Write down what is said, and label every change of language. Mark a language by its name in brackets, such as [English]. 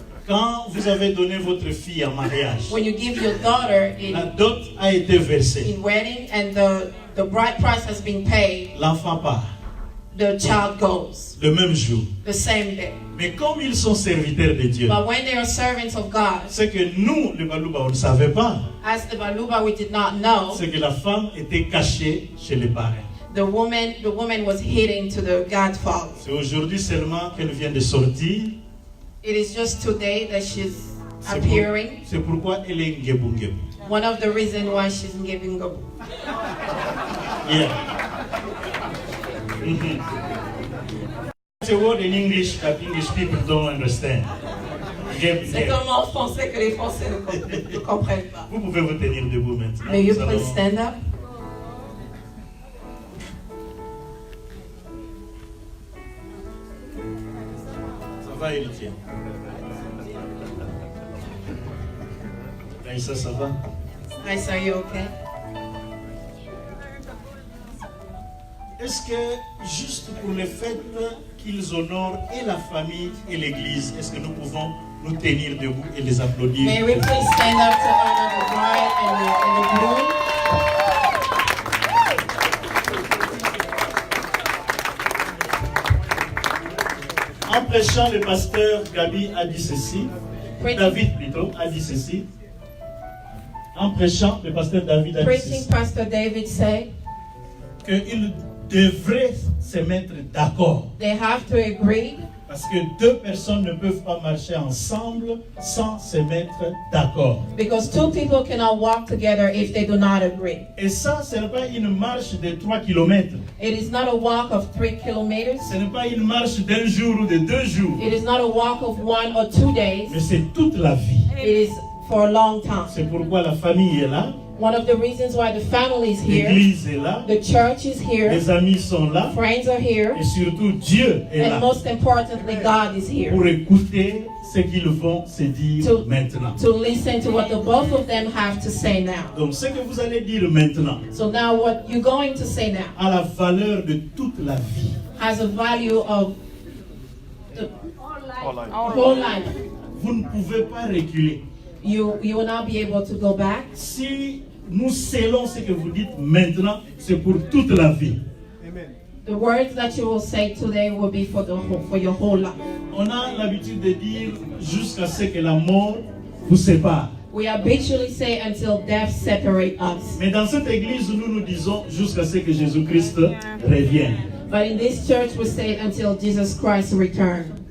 [French] quand vous avez donné votre fille en mariage, [English] when you give your daughter [French] la dot a été versée. [English] in wedding and the bride price has been paid, [French] L'enfant part [English] the child goes [French] le même jour. [English] the same day. [French] Mais comme ils sont serviteurs de Dieu, [English] But when they are servants of God, [French] c'est que nous, les Baluba, on ne savait pas. [English] as the Baluba, we did not know [French] C'est que la femme était cachée chez les parents. [English] the woman was hidden to the godfather. [French] C'est aujourd'hui seulement qu'elle vient de sortir. [English] It is just today that she's appearing. [French] C'est pourquoi elle est ngebu ngebu. [English] One of the reasons why she's giving up. Yeah. It's a word in English that English people don't understand. Ngebu [French] C'est ngebu. comme en français que les Français ne comprennent pas. Vous pouvez vous tenir debout maintenant. [English] May you [French] Nous [English] please [French] allons- [English] stand up? [French] Ça va, héritier? Aïssa, ça va? [English] Nice, are you okay? [French] Est-ce que, juste pour le fait qu'ils honorent et la famille et l'église, est-ce que nous pouvons nous tenir debout et les applaudir? [English] May we please stand up to honor the bride and the groom? [French] En prêchant, le pasteur Gabi a dit ceci. David plutôt a dit ceci. En prêchant, le pasteur David a dit [English] Preaching, [French] ceci. [English] Pastor David said, [French] Qu'ils devraient se mettre d'accord. [English] they have to agree [French] Parce que deux personnes ne peuvent pas marcher ensemble sans se mettre d'accord. [English] because two people cannot walk together if they do not agree. [French] Et ça, ce n'est pas une marche de 3 kilomètres. [English] It is not a walk of 3 kilometers. [French] Ce n'est pas une marche d'un jour ou de 2 jours. [English] It is not a walk of 1 or 2 days. [French] Mais c'est toute la vie. [English] It is for a long time. [French] C'est pourquoi la famille est là, [English] One of the reasons why the family is here, [French] l'église est là, [English] the church is here, [French] les amis sont là, [English] friends are here, [French] et surtout Dieu est là [English] and most importantly, God is here [French] pour écouter ce qu'ils vont se dire [English] To- [French] maintenant. [English] to listen to what the both of them have to say now. [French] Donc ce que vous allez dire maintenant [English] So now what you're going to say now [French] a la valeur de toute la vie. [English] has a value of the whole life. [French] Vous ne pouvez pas reculer. [English] You will not be able to go back. [French] Si nous scellons ce que vous dites maintenant, c'est pour toute la vie. [English] The words that you will say today will be for your whole life. [French] On a l'habitude de dire jusqu'à ce que la mort vous sépare. [English] We habitually say until death separate us. [French] Mais dans cette église, nous disons jusqu'à ce que Jésus-Christ revienne. [English] But in this church we say until Jesus Christ returns.